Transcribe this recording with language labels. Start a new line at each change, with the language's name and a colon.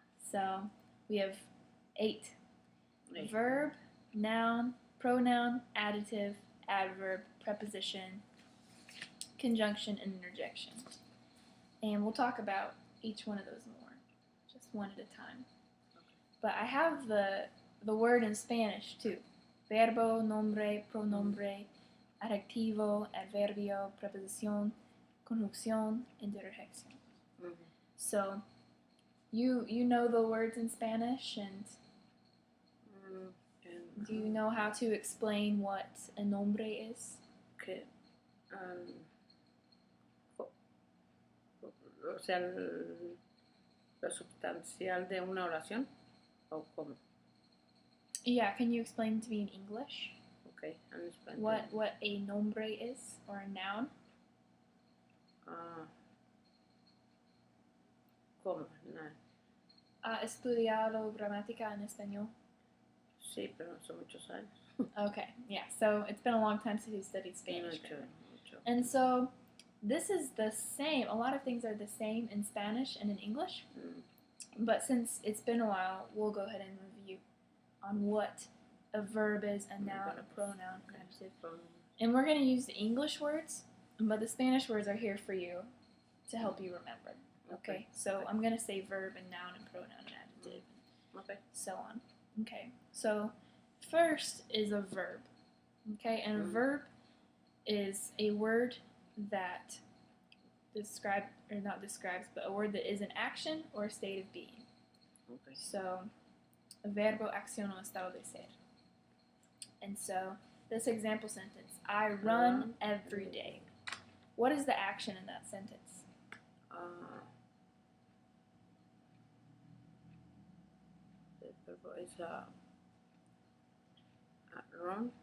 English: So we have 8. Verb, noun, pronoun, adjective, adverb, preposition, conjunction, and interjection. And we'll talk about each one of those more, just one at a time. But I have the word in Spanish too.
Spanish: Verbo, nombre, pronombre, adjetivo, adverbio, preposición, conjunción, interjection.
English: So you know the words in Spanish, and do you know how to explain what a nombre is?
Spanish: Que, o sea, lo sustancial de una oración, o cómo.
English: Yeah, can you explain to me in English Okay, I'm explaining. what a nombre is, or a noun?
Spanish: ¿Cómo? No. ¿Ha estudiado gramática en español? Sí, pero no son muchos años.
English: Okay, yeah, so it's been a long time since you studied Spanish.
Spanish: Mucho.
English: And so this is the same, a lot of things are the same in Spanish and in English, but since it's been a while, we'll go ahead and review on what a verb is, a noun, a pronoun, adjective. And we're going to use the English words, but the Spanish words are here for you to help you remember. Okay, so I'm going to say verb and noun and pronoun and adjective, and so on. Okay, so first is a verb. Okay, and a verb is a word that but a word that is an action or a state of being. Okay.
Spanish: So, verbo, acción o estado de ser.
English: And so, this example sentence, I run every day. What is the action in that sentence?
Spanish: El verbo es run.